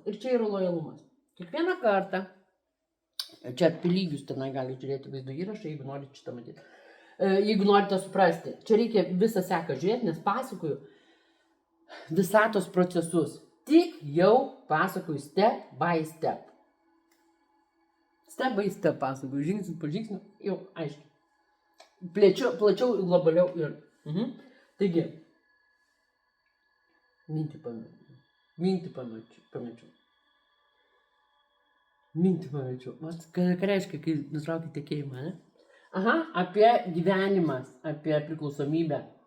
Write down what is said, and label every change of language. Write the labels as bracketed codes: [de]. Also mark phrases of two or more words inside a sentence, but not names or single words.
[lt] Ir čia yra lojalumas. Kiekvieną kartą, čia apie lygius tenai gali žiūrėti vaizdo įrašą, jeigu norite šitą matyti. Jeigu norite suprasti, čia reikia visą seką žiūrėti, nes pasakoju visatos procesus. Tik jau pasakoju [en] step by step. Step by step [lt] pasakoju, žingsnis po žingsnio, jau aiškiai. Plačiau, globaliau ir. Taigi, mintį pamečiau. Ką reiškia, kai nutrauki tikėjimą, ne? Apie gyvenimas, apie priklausomybę.